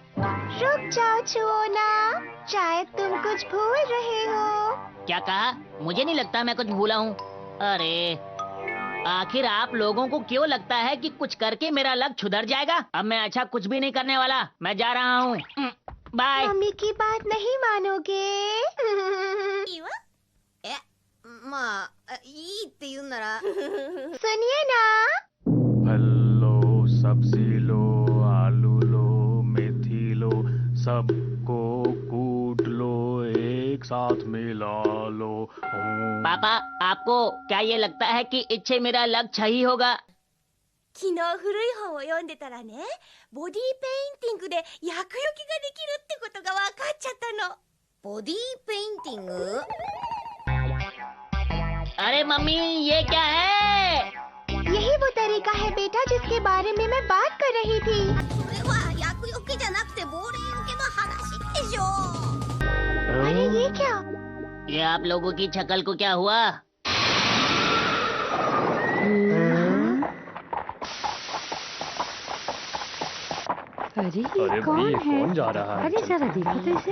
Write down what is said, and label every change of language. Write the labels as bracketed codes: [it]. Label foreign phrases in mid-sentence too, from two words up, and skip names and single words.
[hi] रुक जाओ छुओना, शायद तुम कुछ भूल रहे हो। क्या कहा? मुझे नहीं लगता मैं कुछ भूला हूँ। अरे आखिर आप लोगों को क्यों लगता है कि कुछ करके मेरा लक सुधर जाएगा? अब मैं अच्छा कुछ भी नहीं करने वाला, मैं जा रहा हूँ। बाय। मम्मी की बात नहीं मानोगे। [ja] まあ、いいって言うなら [hi] सुनिए ना। फल लो, सब्जी लो, आलू लो, मेथी लो, सबको कूट लो, एक साथ मिला लो। पापा आपको क्या ये लगता है कि इससे मेरा लक सही होगा? [ja] 昨日古い本を読んでたらね、ボディーペインティングで厄除けができるってことが分かっちゃったの。ボディーペインティング？ [hi] अरे मम्मी ये क्या है? यही वो तरीका है बेटा जिसके बारे में मैं बात कर रही थी। [ja] それは厄除けじゃなくて亡霊除けの話でしょ。 [hi] अरे ये क्या? ये आप लोगों की शक्ल को क्या हुआ? अरे ये कौन जा रहा है? अरे जरा देखो तो इसे।